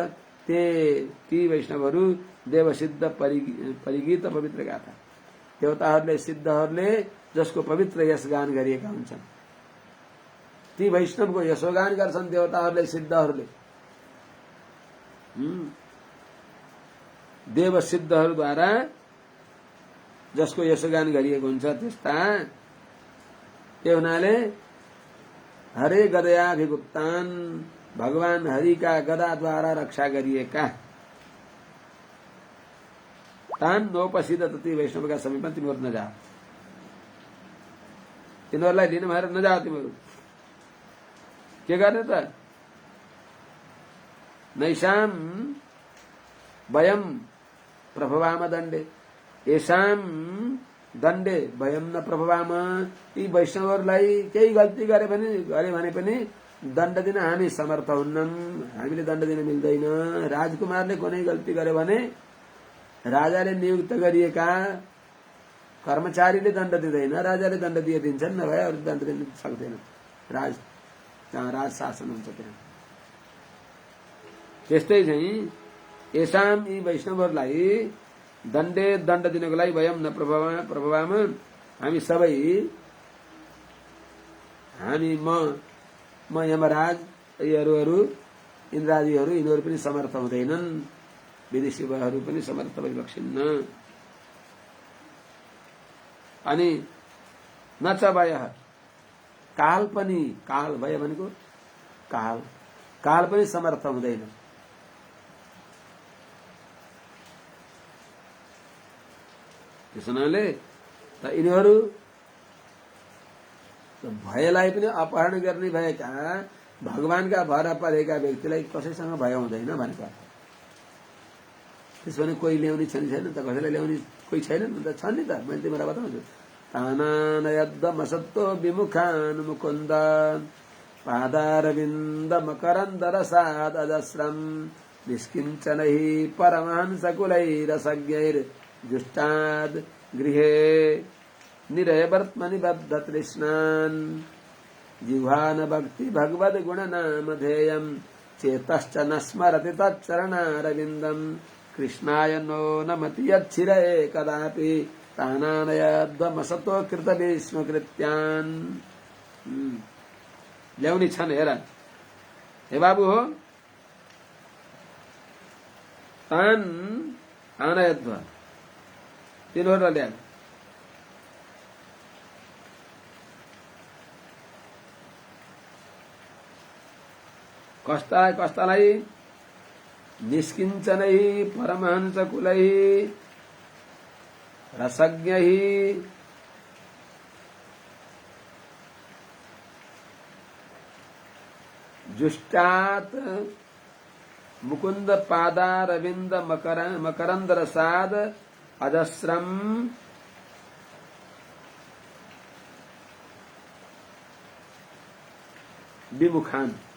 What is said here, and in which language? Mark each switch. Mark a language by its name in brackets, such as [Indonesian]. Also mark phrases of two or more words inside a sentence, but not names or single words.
[Nepali] ती वैष्णवहरू [Sanskrit] देवसिद्ध परिगीत पवित्र गाथा, [Nepali] देवताहरूले सिद्धहरूले जसको पवित्र यशगान गरिएका हुन्छन्, ती वैष्णवको यशोगान गर्छन् देवताहरूले सिद्धहरूले। देव सिद्धहरूद्वारा जसको यशोगान गरिएको हुन्छ त्यस्ता। त्यो हुनाले [Sanskrit] हरे गदयाभिगुप्तान्, [Nepali] भगवान हरिका गदाद्वारा रक्षा गरिएका, [Sanskrit] तान् नोपसीदत, [Nepali] ती वैष्णवका समीपमा तिमीहरू नजा। तिनीहरूलाई लिन भएर नजाऊ तिमीहरू। के गर्ने त? [Sanskrit] नैषाम वयम प्रभवाम दण्डे येषाम दण्डे वयम न प्रभवाम। [Nepali] यी वैष्णवहरूलाई केही गल्ती गरे भने पनि दण्ड दिन हामी समर्थ हुन्नौं। हामीले दण्ड दिन मिल्दैन। राजकुमारले कुनै गल्ती गर्यो भने राजाले नियुक्त गरिएका कर्मचारीले दण्ड दिँदैन, राजाले दण्ड दिन्छन्, नभए अरू दण्ड दिन सक्दैन। राज शासन हुन्छ त्यहाँ। त्यस्तै चाहिँ येषाम यी वैष्णवहरूलाई दण्डे दण्ड दिनको लागि [Sanskrit] वयम न प्रभवाम [Nepali] हामी सबै म यमराज यीहरू इन्द्रादिहरू यिनीहरू पनि समर्थ हुँदैनन्। विदेशी भयहरू पनि समर्थ भइबक्सिन्न। अनि [Sanskrit] न च [Nepali] भय काल पनि, काल भय भनेको काल पनि समर्थ हुँदैन। त्यसैले त यिनीहरू भयलाई पनि अपहरण गर्ने भएका भगवानका भर परेका व्यक्तिलाई कसैसँग भय हुँदैन भनेको। त्यसो भने कोही ल्याउने छैन त, कसैलाई ल्याउने कोही छैन नि त, छन् नि त। मैले तिमीलाई बताउँछु। [Sanskrit] तानानयद्दमसत्तो विमुखान् मुकुन्द पादारविन्द मकरन्द रसाद अजस्रम निष्किञ्चनै परमहंसकुलैरसज्ञैर्जुष्टाद् गृहे निरयवर्त्मनि बद्ध तृष्णान् जिह्वान भक्ति भगवद् गुणनामधेयं चेतश्च न स्मरति तच्चरणारविन्दम् कृष्णाय नो नमति यच्छिरये कदापि तानानयद्वमसतो कृत विष्णुकृत्यान्। [Nepali] ल्याउने छन् हेर हे बाबु हो। [Sanskrit] तान आनयद्व [Nepali] तिनीहरूलाई ल्याए। [Sanskrit] कस्तालाई निष्किञ्चनै परमहंसकुलै रसज्ञै जुष्टात् मुकुंद पादारविंद मकरंद रसाद अजस्रम विमुखान।